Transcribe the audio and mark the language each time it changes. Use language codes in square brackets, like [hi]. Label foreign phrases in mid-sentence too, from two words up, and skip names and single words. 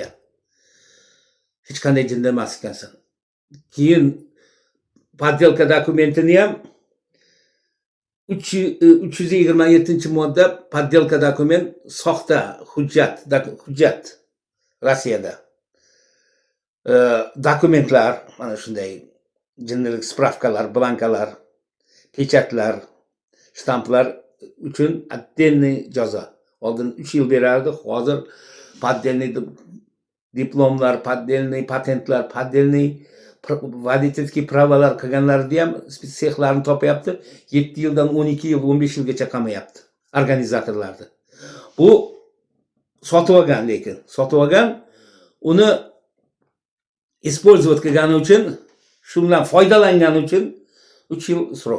[uz] Hech qanday jinda emas ekansan. Keyin poddelka dokumentini ham 327-modda poddelka dokument, soxta hujjat Rossiyada. Dokumentlar, mana shunday jinnilik spravkalar, blankalar, pechatlar, shtamplar uchun отдельный jazo. Oldin 3 yil berardi, hozir поддельный diplomlar, поддельный patentlar, [ru] поддельный водительский [uz] pravalar qilganlarni ham sexlarni topyapti. 7 yildan 12 yil, 15 yilgacha qamayapti. organizatorlarni. Bu sotib olgan, lekin sotib olgan, uni использовать qilgani uchun, shundan foydalangani uchun 3 yil srok.